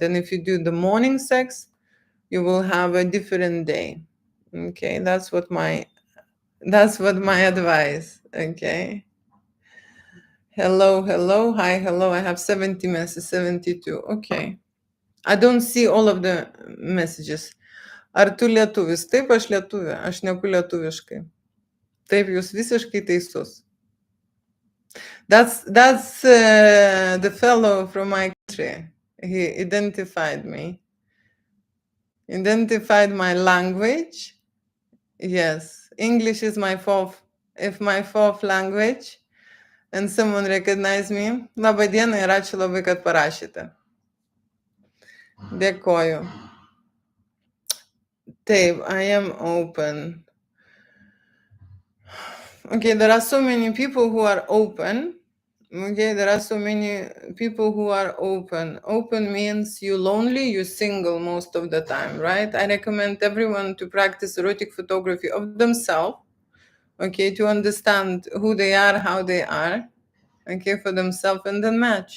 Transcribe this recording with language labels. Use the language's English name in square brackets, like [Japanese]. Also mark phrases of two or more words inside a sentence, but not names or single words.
[English] And if you do the morning sex, you will have a different day. Okay, that's what my advice. Okay, hello, hi, hello, I have 70 messages, 72. Okay, I don't see all of the messages. [Lithuanian] Ar tu lietuvis? Taip, aš lietuvė, aš šneku lietuviškai. Taip, jūs visiškai teisus. [English] That's the fellow from my country. He identified my language. Yes, English is my fourth language, and someone recognized me. [Lithuanian] Labą dieną ir ačiū labai, kad parašėte. Dėkoju. Taip, [English] I am open. Okay, there are so many people who are open. Okay, there are so many people who are open. Open means you lonely, you single most of the time, right? I recommend everyone to practice erotic photography of themselves, okay, to understand who they are, how they are, okay, for themselves, and then match.